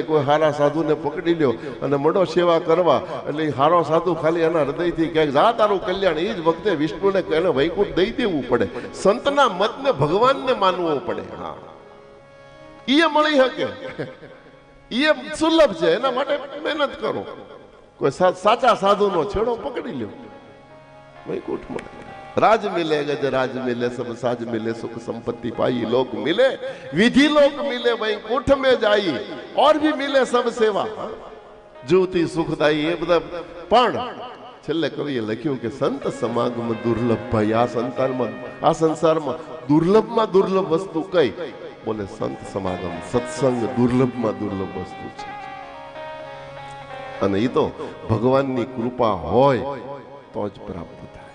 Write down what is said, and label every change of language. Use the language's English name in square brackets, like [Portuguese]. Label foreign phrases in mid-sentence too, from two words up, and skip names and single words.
[Gujarati] કોઈ હારા સાધુને પકડી લ્યો અને મોડો સેવા કરવા એટલે હારો સાધુ ખાલી એના હૃદયથી ક્યાંક જા તારું કલ્યાણ, એ જ વખતે વિષ્ણુને એને વૈકુંઠ દઈ દેવું પડે. સંતના મતને ભગવાનને માનવો પડે. હા, એ મળી શકે, એ સુલભ છે. એના માટે મહેનત કરો. કોઈ સાચા સાધુનો છેડો પકડી લ્યો, વૈકુંઠ મળે. [Hindi] राज मिले, गजराज मिले, सब साज मिले, सुख संपत्ति पाई, लोक मिले, विधि लोक मिले, वैकुंठ में जाई, और भी मिले सब सेवा, ज्योति सुखदाई. [Gujarati] ये બધા પણ છેલ્લે કવિએ લખ્યું કે સંત સમાગમ દુર્લભ. ભાઈ આ સંસારમાં દુર્લભમાં દુર્લભ વસ્તુ કઈ? બોલે સંત સમાગમ, સત્સંગ દુર્લભમાં દુર્લભ વસ્તુ છે. અને એ તો ભગવાનની કૃપા હોય તો જ પ્રાપ્ત